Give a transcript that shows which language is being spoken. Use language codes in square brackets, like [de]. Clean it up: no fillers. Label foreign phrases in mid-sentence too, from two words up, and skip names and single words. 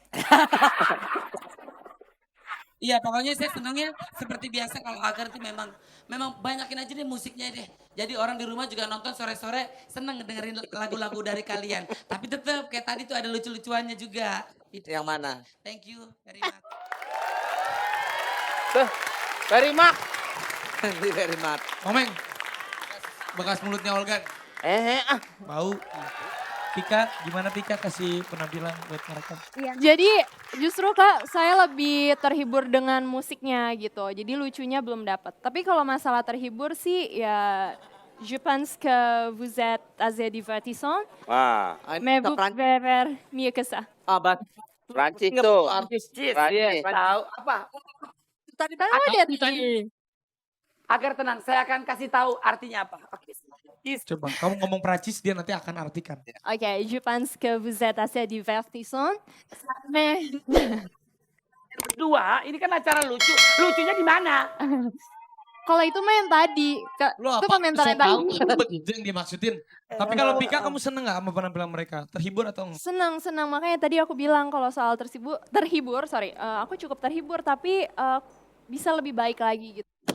[id] Iya, pokoknya saya senangnya seperti biasa kalau Agar itu memang banyakin aja deh musiknya deh. Jadi orang di rumah juga nonton sore-sore seneng dengerin lagu-lagu dari kalian. Tapi tetap kayak tadi tuh ada lucu-lucuannya juga. Itu. Yang mana? [en] Thank you very much. [id] Tuh, dari Mak. [en] Very much. [id] Komeng. Bekas mulutnya Olga. Bau. Pika, gimana Pika kasih penampilan buat mereka? Jadi justru Kak, saya lebih terhibur dengan musiknya gitu. Jadi lucunya belum dapat. Tapi kalau masalah terhibur sih ya [fr] je pense que vous êtes assez divertissant, [id] Wah, [fr] mais vous [id] Prancis. [fr] pouvez faire mieux que ça. [id] Prancis tuh. Prancis, Prancis. tahu apa? Tadi Agar tenang, saya akan kasih tahu artinya apa. Oke. Coba kamu ngomong Prancis dia nanti akan artikan. [fr] Ok, je pense que vous êtes assez divertissant, mais [id] Berdua, ini kan acara lucu. Lucunya di mana? kalau itu mah yang tadi, Kak, Lo itu apa? komentar yang So tahu tadi. begitu yang dimaksudin. Tapi kalau Pika kamu seneng gak sama penampilan mereka? Terhibur atau enggak? Senang, makanya tadi aku bilang kalau soal terhibur, aku cukup terhibur tapi bisa lebih baik lagi gitu.